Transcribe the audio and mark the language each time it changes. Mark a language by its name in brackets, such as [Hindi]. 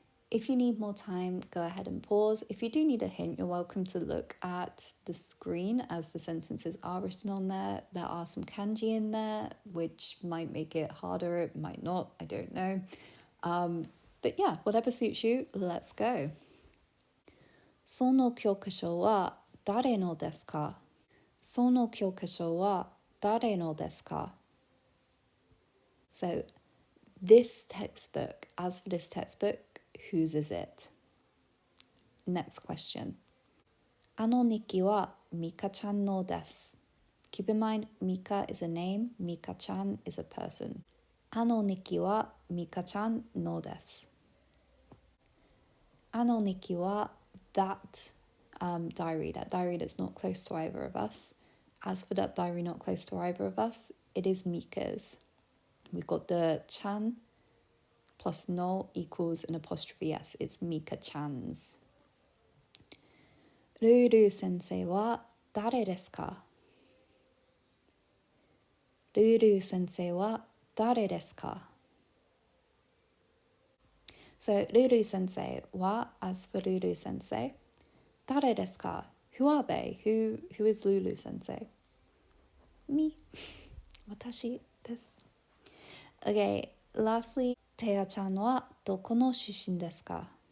[English] If you need more time, go ahead and pause. If you do need a hint, you're welcome to look at the screen as the sentences are written on there. There are some kanji in there, which might make it harder, it might not, I don't know. But yeah, whatever suits you, let's go. [Japanese] その教科書は誰のですか?その教科書は誰のですか? [English] So, this textbook, as for this textbook, whose is it? Next question. [Japanese] あの日記はミカちゃんのです. [English] Keep in mind, Mika is a name, Mika-chan is a person. [Japanese] あの日記はミカちゃんのです. あの日記は [English] that diary, that diary that's not close to either of us. As for that diary not close to either of us, it is Mika's. We've got the chan plus no equals an apostrophe s. It's Mika-chan's. [Japanese] ルール先生は誰ですか? ルール先生は誰ですか? [English] So, [Japanese] Ruru sensei wa, [English] as for Ruru sensei, [Japanese] Dare desu ka? [English] Who are they? Who is Lulu sensei? Me. [Japanese] Watashi desu. [English] Okay, lastly, [Japanese] Teya-chan wa doko no shushin desu ka?